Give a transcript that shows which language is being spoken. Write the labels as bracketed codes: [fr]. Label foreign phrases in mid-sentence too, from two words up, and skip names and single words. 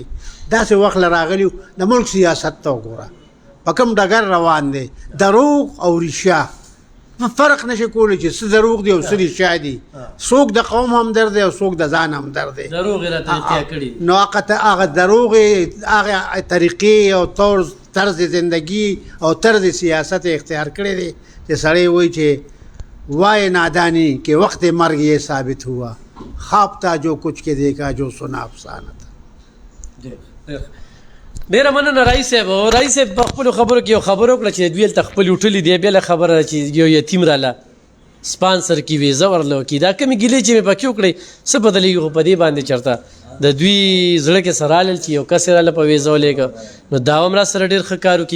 [ps] داسې وخت له راغلي د ملک سیاست ته وګوره په کوم ډګر روان دی، دروغ او رښتیا فرق نشي کولی چې څه دروغ دي او څه رښتیا دي. څوک د قوم همدرد دی او څوک د ځان همدرد دی. دروغ یې راته اختیار کړي نو هغه دروغ هغه طریقې او طرز زندگی او طرز سیاست اختیار کړی دی چې سړی وایي چې [ur] وائے نادانی کہ وقت مرگ یہ ثابت ہوا، خواب تھا جو کچھ کے دیکھا جو سنا افسانہ تھا. [ps] ډېره مننه رئیس صاحب. رئیس صاحب په خپلو خبرو کې یو خبره وکړه چې دوی هلته خپلې وټلې دی، بله خبره ده چې یو یتیم راله سپانسر کړي، ویزه ورله وکړي. دا کمې ګیلې چې مې پکې وکړې څه بدلېږي خو په دې باندې چېرته د دوی زړه کې سره رالل چې یو کس یې راله په ویزه ولېږه نو دا هم را سره ډېر ښه کار وکړي.